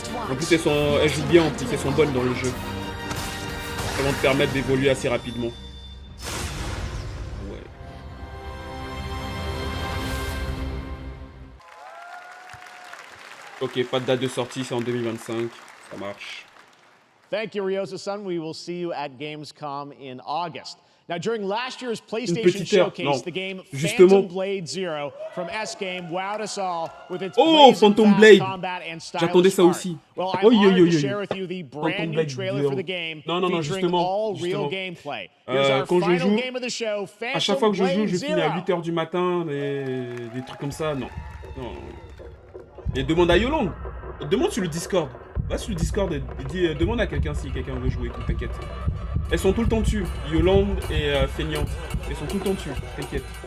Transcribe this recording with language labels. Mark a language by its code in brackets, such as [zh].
[fr] En plus elles jouent bien en plus, elles sont bonnes dans le jeu. Elles vont te permettre d'évoluer assez rapidement. Ouais. Ok, pas de date de sortie, c'est en 2025. Ça marche. [en] Thank you, Ryosa-san. We will see you at Gamescom in August. Now, during last year's PlayStation Showcase, the game Phantom Blade Zero from S-Game wowed us all with its Phantom Blade. combat and stylish [fr] J'attendais ça aussi. [en] Well, I'm honored to share with you the brand new trailer for the game featuring all real gameplay. Here's our final game of the show, Phantom Blade Zero. [fr] À chaque fois que je joue, je finis à 8h du matin, des trucs comme ça, non. Et demande à Yolande. Demande sur le Discord. Va sur le Discord et dis, demande à quelqu'un si quelqu'un veut jouer, t'inquiète. Elles sont tout le temps dessus, Yolande et Feignante. Elles sont tout le temps dessus, t'inquiète.